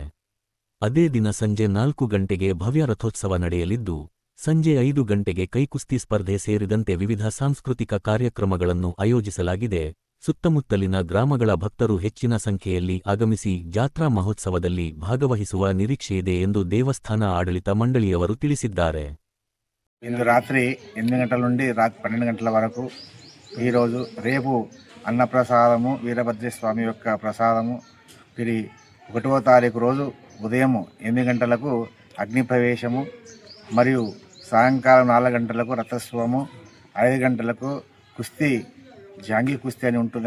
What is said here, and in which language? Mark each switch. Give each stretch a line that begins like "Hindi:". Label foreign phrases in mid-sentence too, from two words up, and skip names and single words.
Kannada: ಅದೇ ದಿನ ಸಂಜೆ 4 ಗಂಟೆಗೆ ಭವ್ಯ ರಥೋತ್ಸವ ನಡೆಯಲಿದ್ದು, ಸಂಜೆ 5 ಗಂಟೆಗೆ ಕೈಕುಸ್ತಿ ಸ್ಪರ್ಧೆ ಸೇರಿದಂತೆ ವಿವಿಧ ಸಾಂಸ್ಕೃತಿಕ ಕಾರ್ಯಕ್ರಮಗಳನ್ನು ಆಯೋಜಿಸಲಾಗಿದೆ. ಸುತ್ತಮುತ್ತಲಿನ ಗ್ರಾಮಗಳ ಭಕ್ತರು ಹೆಚ್ಚಿನ ಸಂಖ್ಯೆಯಲ್ಲಿ ಆಗಮಿಸಿ ಜಾತ್ರಾ ಮಹೋತ್ಸವದಲ್ಲಿ ಭಾಗವಹಿಸುವ ನಿರೀಕ್ಷೆಯಿದೆ ಎಂದು ದೇವಸ್ಥಾನ ಆಡಳಿತ ಮಂಡಳಿಯವರು ತಿಳಿಸಿದ್ದಾರೆ.
Telugu: ఇందు రాత్రి 8 గంటల నుండి రాత్రి 12 గంటల వరకు ఈరోజు రేపు అన్నప్రసాదము వీరభద్ర స్వామి యొక్క ప్రసాదము 1వ తారీఖు రోజు ఉదయం 8 గంటలకు అగ్ని ప్రవేశము మరియు సాయంకాలం 4 గంటలకు రథోత్సవము 5 గంటలకు కుస్తీ జాంగీ కుస్తీ అని ఉంటుంది.